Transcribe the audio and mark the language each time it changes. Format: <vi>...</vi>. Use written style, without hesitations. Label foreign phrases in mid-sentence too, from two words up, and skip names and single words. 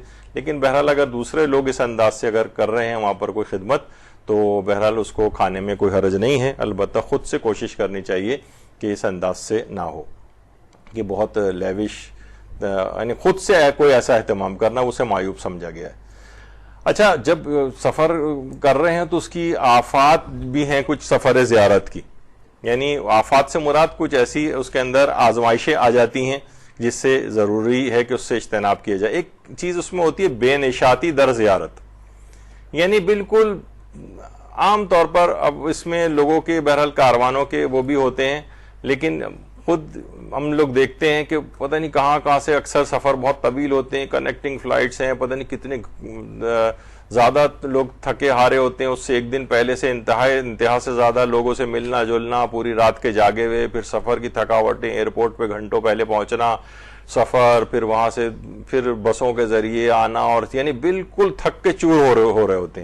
<ur>لیکن بہرحال اگر دوسرے لوگ اس انداز سے اگر کر رہے ہیں وہاں پر کوئی خدمت تو بہرحال اس کو کھانے میں کوئی حرج نہیں ہے, البتہ خود سے کوشش کرنی چاہیے کہ اس انداز سے نہ ہو کہ بہت لیوش, یعنی خود سے کوئی ایسا اہتمام کرنا اسے معیوب سمجھا گیا ہے. اچھا, جب سفر کر رہے ہیں تو اس کی آفات بھی ہیں کچھ سفر زیارت کی, یعنی آفات سے مراد کچھ ایسی اس کے اندر آزمائشیں آ جاتی ہیں جس سے ضروری ہے کہ اس سے اجتناب کیا جائے. ایک چیز اس میں ہوتی ہے</ur> <fa>بے نشاطی در زیارت,</fa> <ur>یعنی بالکل عام طور پر اب اس میں لوگوں کے بہرحال کاروانوں کے وہ بھی ہوتے ہیں, لیکن خود ہم لوگ دیکھتے ہیں کہ پتہ نہیں کہاں سے اکثر سفر بہت طویل ہوتے ہیں,</ur> <en>connecting flights</en> <ur>ہیں, پتہ نہیں کتنے زیادہ لوگ تھکے ہارے ہوتے ہیں, اس سے ایک دن پہلے سے انتہا سے زیادہ لوگوں سے ملنا جلنا, پوری رات کے جاگے ہوئے, پھر سفر کی تھکاوٹیں, ایئرپورٹ پہ گھنٹوں پہلے پہنچنا, سفر, پھر وہاں سے پھر بسوں کے ذریعے آنا, اور یعنی بالکل تھک کے چور ہو رہے ہوتے ہیں.</ur>